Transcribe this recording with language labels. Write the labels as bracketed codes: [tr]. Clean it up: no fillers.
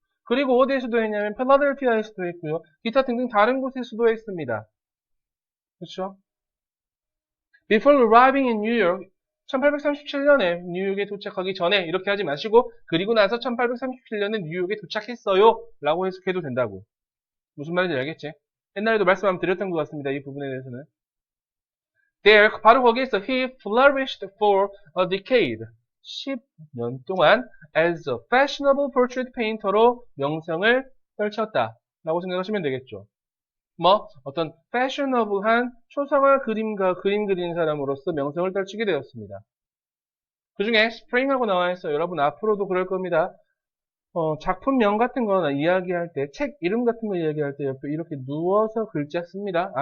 [ko] 그리고 어디에서도 했냐면 필라델피아에서도 했고요. 기타 등등 다른 곳에서도 했습니다. 그렇죠? [en] Before arriving in New York, [ko] 1837년에 뉴욕에 도착하기 전에 이렇게 하지 마시고 그리고 나서 1837년에 뉴욕에 도착했어요 라고 해석해도 된다고. 무슨 말인지 알겠지? 옛날에도 말씀 한번 드렸던 것 같습니다. 이 부분에 대해서는. [en] There, [ko] 바로 거기에서 [en] he flourished for a decade. [ko] 10년 동안 [en] as a fashionable portrait painter [ko] 로 명성을 떨쳤다 라고 생각하시면 되겠죠. 뭐 어떤 fashionable한 초상화 그림 그리는 사람으로서 명성을 떨치게 되었습니다. 그 중에 spring하고 나와 있어요. 여러분 앞으로도 그럴 겁니다. 작품명 같은 거나 이야기할 때, 책 이름 같은 거 이야기할 때 옆에 이렇게 누워서 글자 씁니다.